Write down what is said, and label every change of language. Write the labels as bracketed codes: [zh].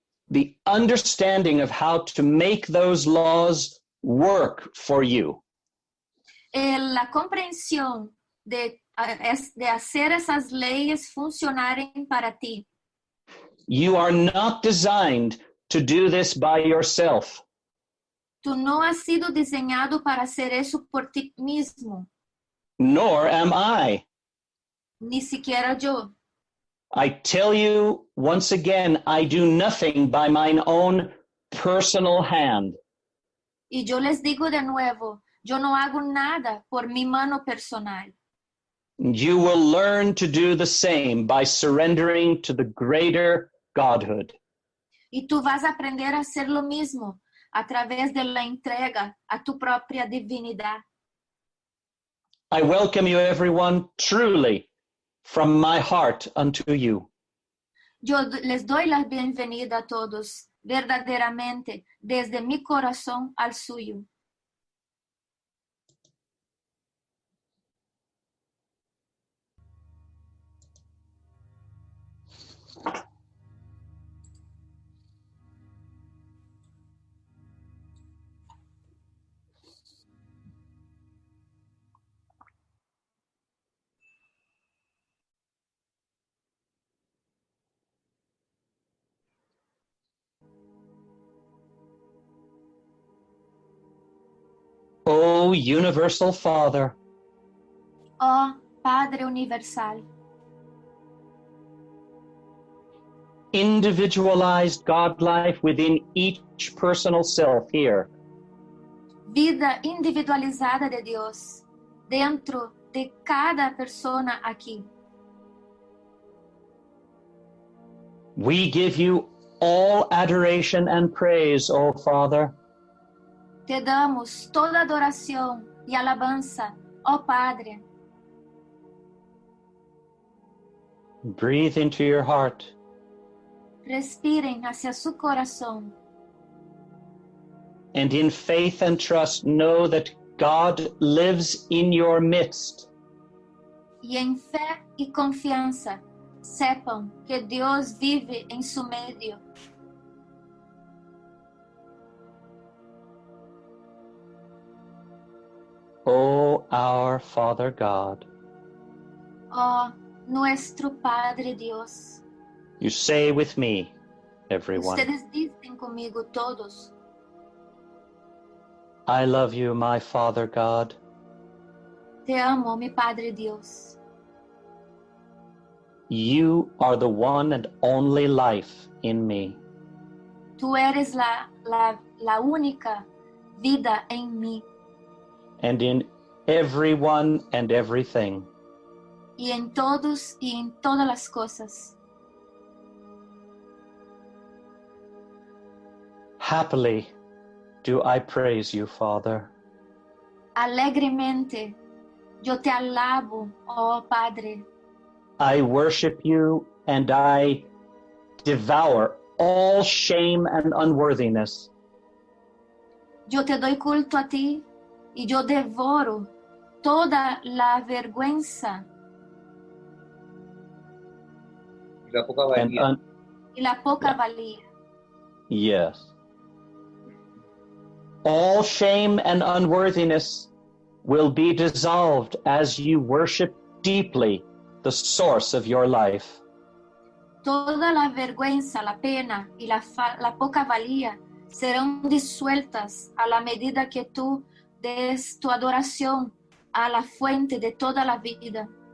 [en] The understanding of how to make those laws work for you. [es] La comprensión de hacer esas leyes funcionaren para ti. [en] You are not designed to do this by yourself. [es] Tú no has sido diseñado para hacer eso por ti mismo, [en] Nor am I. [es] ni siquiera yo. [en] I tell you once again, I do nothing by mine own personal hand. [es] Y yo les digo de nuevo, yo no hago nada por mi mano personal. [en] You will learn to do the same by surrendering to the greater Godhood. [es] Y tú vas a aprender a hacer lo mismo a través de la entrega a tu propia divinidad. [en] I welcome you, everyone, truly, from my heart unto you. [es] Yo les doy la bienvenida a todos, verdaderamente, desde mi corazón al suyo. [en] O universal Father, [es] Oh Padre universal, [en] individualized God life within each personal self here. [es] vida individualizada de Dios dentro de cada persona aquí. [en] We give you all adoration and praise, O Father, [es] Te damos toda adoración y alabanza, oh Padre. [en] breathe into your heart. [es] Respiren hacia su corazón [en] And in faith and trust, know that God lives in your midst. [es] y en fe y confianza sepan que Dios vive en su medio. [en] O our Father God, [es] Oh nuestro Padre Dios. [en] you say with me, everyone, [es] Ustedes dicen conmigo todos, [en] I love you, my Father God. [es] te amo, mi Padre Dios. [en] You are the one and only life in me. [es] Tú eres la única vida en mí [en] And in everyone and everything. [es] y en todos y en todas las cosas. [en] Happily do I praise you, Father. [es] Alegremente yo te alabo, oh Padre. [en] I worship you and I devour all shame and unworthiness. [es] Yo te doy culto a ti y yo devoro toda la vergüenza Y la poca [en] And [es] valía. y la poca [en] Yeah. [es] valía. [en] yes. All shame and unworthiness will be dissolved as you worship deeply the source of your life. [es] Toda la vergüenza, la pena y la poca valía serán disueltas a la medida que tú des tu adoración a la fuente de toda la vida.